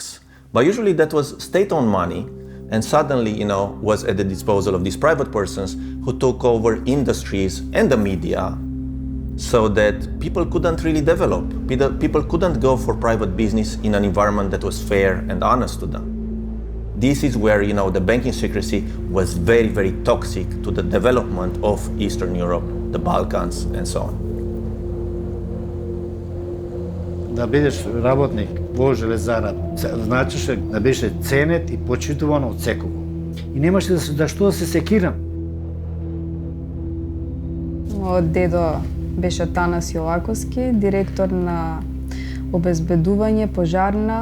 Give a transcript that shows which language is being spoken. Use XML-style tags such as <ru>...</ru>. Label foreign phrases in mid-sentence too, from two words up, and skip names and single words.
<en>But usually that was state-owned money, and suddenly, was at the disposal of these private persons who took over industries and the media, so that people couldn't really develop. People couldn't go for private business in an environment that was fair and honest to them. This is where, the banking secrecy was very, very toxic to the development of Eastern Europe, the Balkans, and so on.</en> <mk>Да бидеш работник во железара, значеше да беше ценет и почитуван од секого. И немаше да што да се секирам. Мојот дедо беше Танас Јоваковски, директор на обезбедување пожарна.</mk>